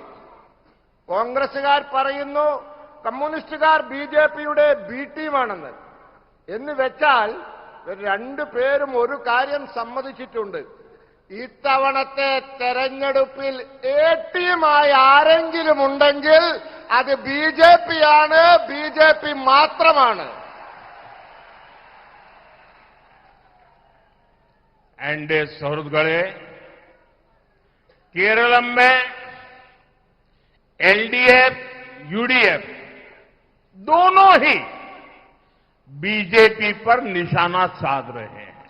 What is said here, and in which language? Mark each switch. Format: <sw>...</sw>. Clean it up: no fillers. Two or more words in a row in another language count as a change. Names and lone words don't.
<ml>കോൺഗ്രസുകാർ പറയുന്നു കമ്മ്യൂണിസ്റ്റുകാർ ബിജെപിയുടെ ബി ടീമാണെന്ന്. എന്ന് വെച്ചാൽ രണ്ടുപേരും ഒരു കാര്യം സമ്മതിച്ചിട്ടുണ്ട്. ഇത്തവണത്തെ തെരഞ്ഞെടുപ്പിൽ എ ടീമായി ആരെങ്കിലും ഉണ്ടെങ്കിൽ അത് ബിജെപിയാണ്, ബിജെപി മാത്രമാണ്. എന്റെ സുഹൃത്തുക്കളേ,</ml> <hi>केरलम में एलडीएफ यूडीएफ दोनों ही बीजेपी पर निशाना साध रहे हैं।</hi>